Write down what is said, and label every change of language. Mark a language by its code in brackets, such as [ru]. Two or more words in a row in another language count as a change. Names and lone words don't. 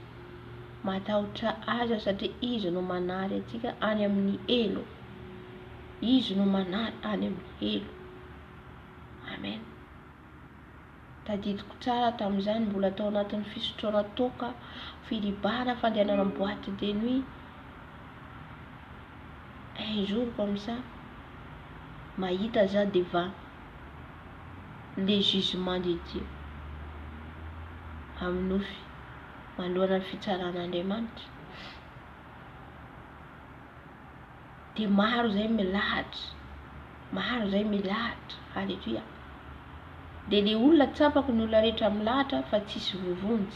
[mg] Matahotra azy satria izy no manary atsika any amin'ny elo. Izy no manary any amin'ny elo. Amen. Tadidiko tsara tamin'izany mbola tao anatin'ny fisotroana toka, filibana, fandehanana amin'ny [fr] boîte de nuit. Un jour comme ça, [mg] mahita za [fr] devant le jugement de Dieu. [mg] Aminofy manoloana ny fitsaran'Andriamanitra. Dia maro zay milahatra. Maro zay milahatra. Halleluja. Dia le olona tsapako ny olona rehetra milahatra fa tsisy vovonjy.